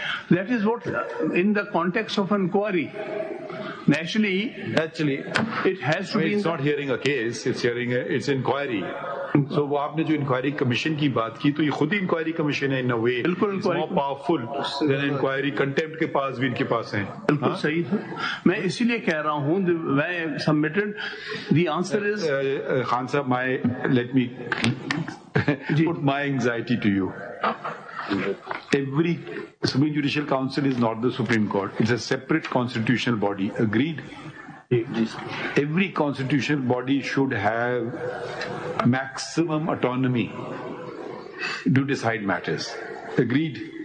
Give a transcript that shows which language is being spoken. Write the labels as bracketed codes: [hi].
[en] That is what, in the context of inquiry, naturally it has to be. It's not hearing a case. It's inquiry. [ur] So وہ آپ نے جو inquiry commission کی بات کی تو یہ خود ہی انکوائری کمیشن ہے. [en] in a way more powerful than [ur] inquiry. Contempt کے پاس بھی ان کے پاس ہیں. بالکل صحیح ہے. میں اسی لیے کہہ رہا ہوں میں [en] submitted the answer is Khan صاحب let me put my anxiety to you. Every Supreme Judicial Council is not the Supreme Court. It's a separate constitutional body. Agreed? Every constitutional body should have maximum autonomy to decide matters. Agreed?